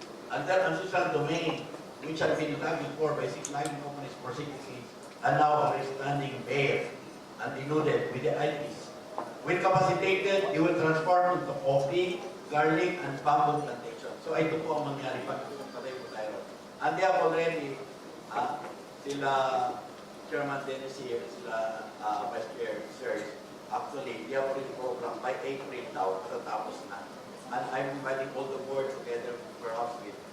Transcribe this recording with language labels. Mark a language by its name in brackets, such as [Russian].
[English] And their ancestral domain, which had been logged before by 6 logging companies for 6 decades and now are standing bare and denuded with the IPs. When capacitated, they will transform into coffee, garlic, and bamboo plantation. [Filipino] So ito po ang mangyari pag patay po tayo. [English] And they have already, sila Chairman Dennis here, sila Vice Chair, sirs, actually, they have already programmed by April now, [Filipino] matatapos na. [English] And I'm inviting all the board together, perhaps with